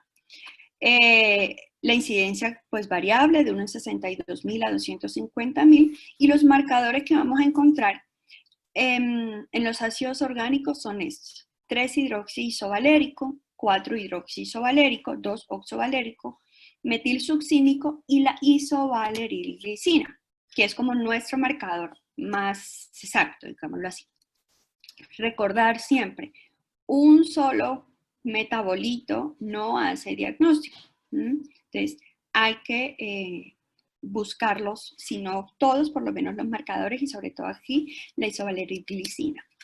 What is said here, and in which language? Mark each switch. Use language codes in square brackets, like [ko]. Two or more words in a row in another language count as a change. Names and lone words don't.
[es] La incidencia pues variable de unos 62.000 a 250.000, y los marcadores que vamos a encontrar en los ácidos orgánicos son estos: 3-hidroxiisovalérico, 4-hidroxiisovalérico, 2-oxovalérico, metilsuccínico y la isovaleril-glicina, que es como nuestro marcador más exacto, digámoslo así. Recordar siempre, un solo metabolito no hace diagnóstico. Entonces, hay que buscarlos, si no todos, por lo menos los marcadores, y sobre todo aquí la isovaleriglicina.